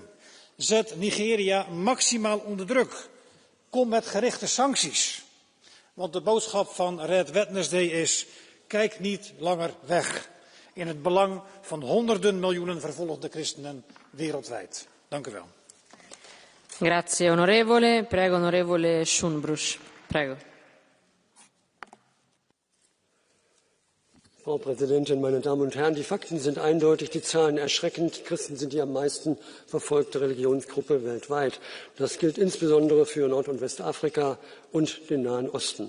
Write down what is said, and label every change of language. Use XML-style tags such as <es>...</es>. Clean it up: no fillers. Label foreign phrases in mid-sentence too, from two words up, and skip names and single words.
<nl>Zet Nigeria maximaal onder druk. Kom met gerichte sancties. Want de boodschap van Red Wednesday is: kijk niet langer weg. In het belang van honderden miljoenen vervolgde christenen wereldwijd. Dank u wel.</nl> <it>Grazie onorevole. Prego onorevole Schunbrusch. Prego.</it> <de>Frau Präsidentin, meine Damen und Herren! Die Fakten sind eindeutig, die Zahlen erschreckend. Die Christen sind die am meisten verfolgte Religionsgruppe weltweit. Das gilt insbesondere für Nord- und Westafrika und den Nahen Osten.</de>